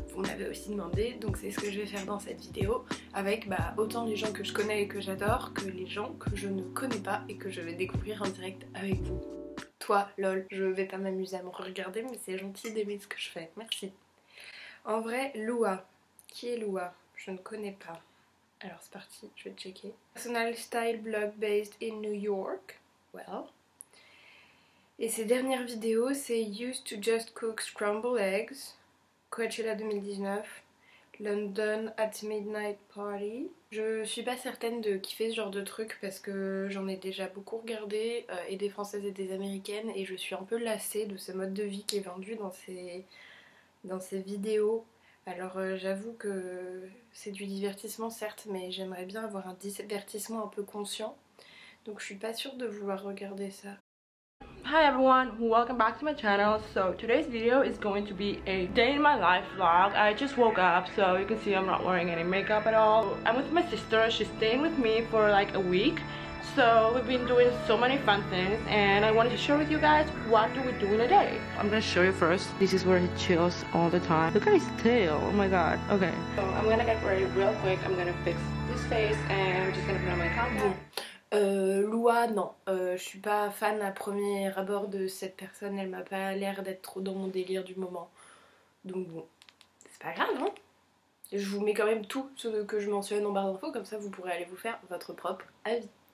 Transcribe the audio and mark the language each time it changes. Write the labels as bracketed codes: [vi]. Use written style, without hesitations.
[fr] Vous me l'avez aussi demandé, donc c'est ce que je vais faire dans cette vidéo avec autant les gens que je connais et que j'adore que les gens que je ne connais pas et que je vais découvrir en direct avec vous. Toi, lol, je vais pas m'amuser à me regarder, mais c'est gentil d'aimer ce que je fais, merci. En vrai, Lua. Qui est Lua? Je ne connais pas. Alors c'est parti, je vais checker. [en] Personal style blog based in New York. [fr] Well. Et ses dernières vidéos, c'est [en] Used to just cook scrambled eggs, Coachella 2019, London at Midnight Party. [fr] Je suis pas certaine de kiffer ce genre de truc parce que j'en ai déjà beaucoup regardé, et des françaises et des américaines, et je suis un peu lassée de ce mode de vie qui est vendu dans ces vidéos. Alors j'avoue que c'est du divertissement certes, mais j'aimerais bien avoir un divertissement un peu conscient. Donc je suis pas sûre de vouloir regarder ça. [en] Hi everyone, welcome back to my channel. So today's video is going to be a day in my life vlog. I just woke up, so you can see I'm not wearing any makeup at all. I'm with my sister. She's staying with me for like a week. So we've been doing so many fun things and I wanted to share with you guys what do we do in a day. I'm gonna show you first. This is where he chills all the time. Look at his tail, oh my god. Okay. So I'm gonna get ready real quick. I'm gonna fix this face and I'm just gonna put on my contact. [fr] Lua, non, je suis pas fan à premier abord de cette personne, elle m'a pas l'air d'être trop dans mon délire du moment. Donc bon, c'est pas grave, hein. Je vous mets quand même tout ce que je mentionne en barre d'infos, comme ça vous pourrez aller vous faire votre propre avis.